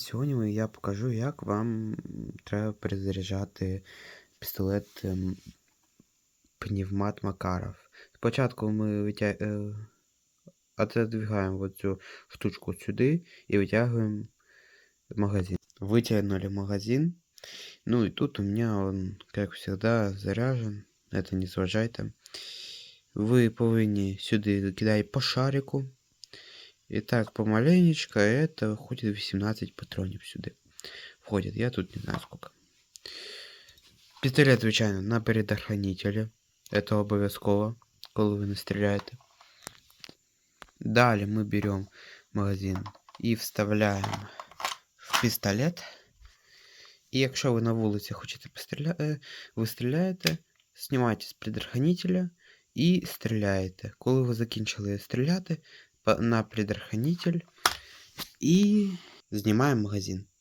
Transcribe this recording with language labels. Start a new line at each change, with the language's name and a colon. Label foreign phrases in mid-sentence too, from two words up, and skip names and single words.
Ukrainian: Сьогодні я покажу, як вам треба перезаряджати пістолет пневмат Макаров. Спочатку ми отодвигаємо цю штучку сюди і витягуємо магазин.
Russian: Вытянули магазин. Ну и тут у меня он, как всегда, заряжен.
Ukrainian: Это не зважайте. Ви повинні сюди кидати по шарику.
Russian: И так, помаленечко, это входит 18 патронов сюда. Входит, я тут не знаю сколько. Пистолет,
Ukrainian: звичайно, на предохранителе. Это обов'язково, коли ви не стріляєте.
Russian: Далее мы берем магазин и вставляем в пистолет.
Ukrainian: И якщо ви на вулиці хочете постріляти, ви стріляєте, знімаєте з предохранителя і стріляєте. Коли ви закінчили стріляти, на предохранитель і знімаємо магазин.